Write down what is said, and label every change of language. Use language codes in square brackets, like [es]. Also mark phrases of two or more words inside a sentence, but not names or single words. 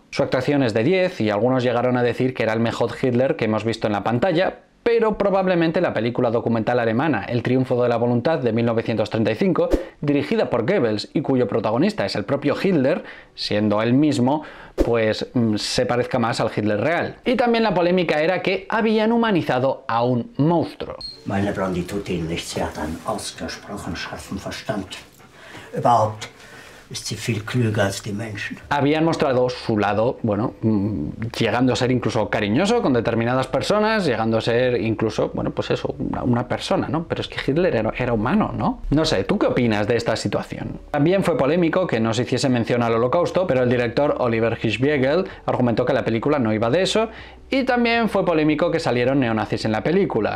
[es] Su actuación es de 10 y algunos llegaron a decir que era el mejor Hitler que hemos visto en la pantalla, pero probablemente la película documental alemana El triunfo de la voluntad de 1935, dirigida por Goebbels y cuyo protagonista es el propio Hitler, siendo él mismo, pues se parezca más al Hitler real. Y también la polémica era que habían humanizado a un monstruo. [de] Meine Blonditutin, sie hat einen ausgesprochen scharfen Verstand. Überhaupt ist sie viel klüger als die Menschen. [es] Habían mostrado su lado, bueno, llegando a ser incluso cariñoso con determinadas personas, llegando a ser incluso, bueno, pues eso, una persona, ¿no? Pero es que Hitler era humano, ¿no? No sé, ¿tú qué opinas de esta situación? También fue polémico que no se hiciese mención al Holocausto, pero el director Oliver Hirschbiegel argumentó que la película no iba de eso, y también fue polémico que salieron neonazis en la película.